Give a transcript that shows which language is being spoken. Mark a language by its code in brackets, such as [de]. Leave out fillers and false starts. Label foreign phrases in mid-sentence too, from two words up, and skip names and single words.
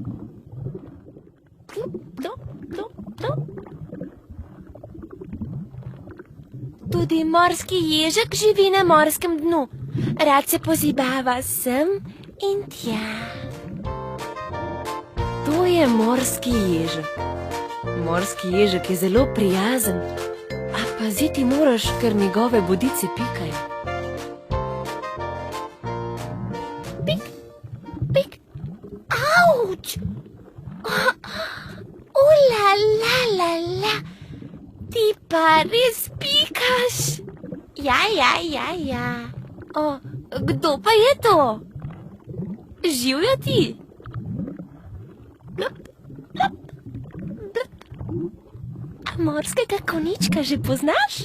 [sl] Tudi morski ježek živi na morskem dnu. Rad se pozibava sem in tja. To je morski ježek. Morski ježek je zelo prijazen, a paziti moraš, ker njegove bodice pikajo. Pik, pik, auč! La, la, la, la. Ti pa res pikaš. Ja. O, kdo pa je to? Živja ti? Blop, blop, blop. A morskega konjička že poznaš?